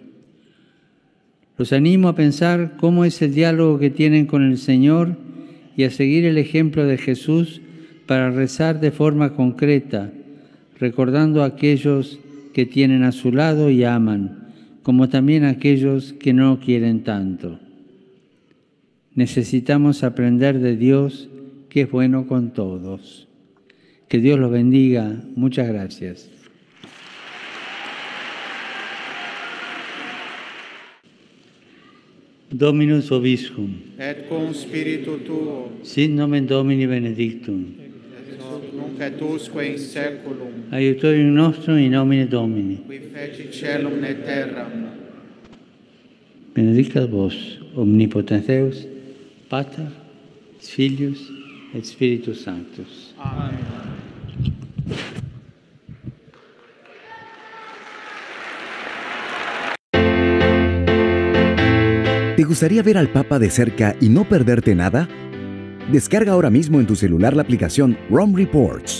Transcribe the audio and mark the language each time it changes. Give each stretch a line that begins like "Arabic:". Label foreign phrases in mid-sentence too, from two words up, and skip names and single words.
Spanish: Los animo a pensar cómo es el diálogo que tienen con el Señor y a seguir el ejemplo de Jesús para rezar de forma concreta, recordando a aquellos que tienen a su lado y aman, como también a aquellos que no quieren tanto. Necesitamos aprender de Dios, que es bueno con todos. Que Dios los bendiga. Muchas gracias.
Latin: Dominus vobiscum. Et cum spiritu tuo. Sit nomen Domini benedictum. Nunc et usque in saeculum. Aiutorium nostrum in nomine Domini. Qui feci caelum et terram. Benedicat vos, omnipotens Deus, Pater, Filius et Spiritus Sanctus.
Spanish: Amén. ¿Te gustaría ver al Papa de cerca y no perderte nada? Descarga ahora mismo en tu celular la aplicación Rome Reports.